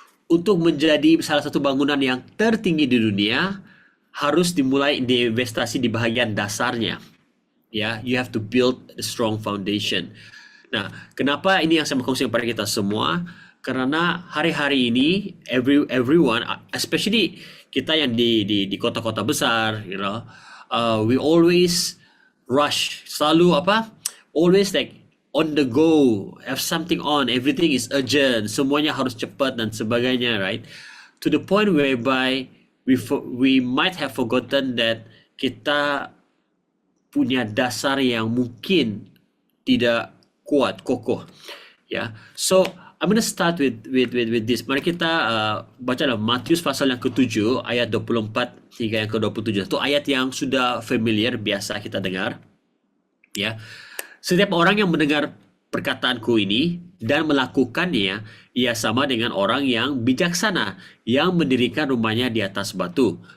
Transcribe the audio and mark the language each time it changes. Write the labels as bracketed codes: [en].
[id] Untuk menjadi salah satu bangunan yang tertinggi di dunia, harus dimulai diinvestasi di bahagian dasarnya. [en] Ya, you have to build a strong foundation. [id] Nah, kenapa ini yang saya mau kongsikan kepada kita semua? Karena hari-hari ini, [en] everyone, especially [id] kita yang di kota-kota besar, [en] we always rush, [id] selalu [en] always like on the go, have something on, everything is urgent, [id] semuanya harus cepat dan sebagainya, [en] right? To the point whereby we might have forgotten that [id] kita punya dasar yang mungkin tidak kuat, kokoh, ya. [en] So I'm gonna start with this. [id] Mari kita baca dalam Matius pasal yang ke-7 ayat 24 hingga yang ke-27. Itu ayat yang sudah familiar, biasa kita dengar, ya. Setiap orang yang mendengar perkataanku ini dan melakukannya, ia sama dengan orang yang bijaksana yang mendirikan rumahnya di atas batu.